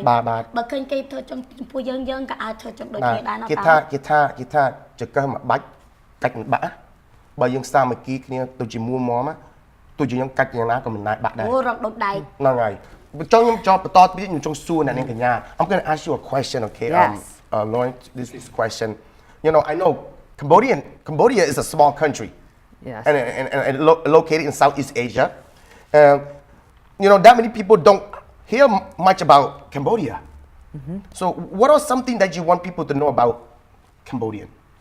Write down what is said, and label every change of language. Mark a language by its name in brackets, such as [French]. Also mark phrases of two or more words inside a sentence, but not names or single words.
[Khmer] បាទ បើឃើញគេធ្វើចំពោះយើងក៏អាចធ្វើចំដូច បាទ គ្នាដែរណា គេថាចកឹះមួយបាច់កាច់មិនបាក់បើយើងសាមគ្គីគ្នាទៅជាមួមមកទោះជាយើងកាច់យ៉ាងណាក៏មិនណាច់បាក់ដែរ អូរំដូចដៃ ហ្នឹងហើយចង់ខ្ញុំចង់បន្តទៀតខ្ញុំចង់សួរអ្នកនាងកញ្ញា [English] I'm going to ask you a question okay Yes. Lauren this question you know I know Cambodia is a small country Yes. and located in Southeast Asia you know that many people don't hear much about Cambodia so what are something that you want people to know about Cambodian